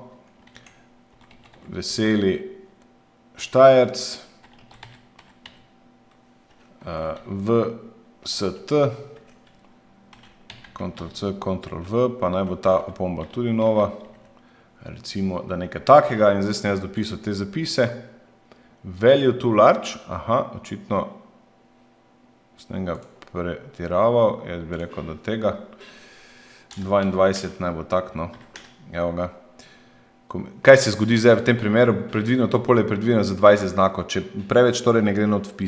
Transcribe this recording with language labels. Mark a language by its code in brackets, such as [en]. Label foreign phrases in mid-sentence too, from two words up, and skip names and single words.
[sl] Veseli Štajerc, VST, Ctrl C, Ctrl V, pa naj bo ta opomba tudi nova, recimo, da nekaj takega, in zdaj sem jaz dopisal te zapise, [en] value too large, [sl] očitno sem ga pretiraval, jaz bi rekel do tega, 22 naj bo tak, no, evo ga. Kaj se zgodi zdaj v tem primeru? Predvideno, to polje je predvideno za 20 znakov, če preveč torej ne gre not vpisati.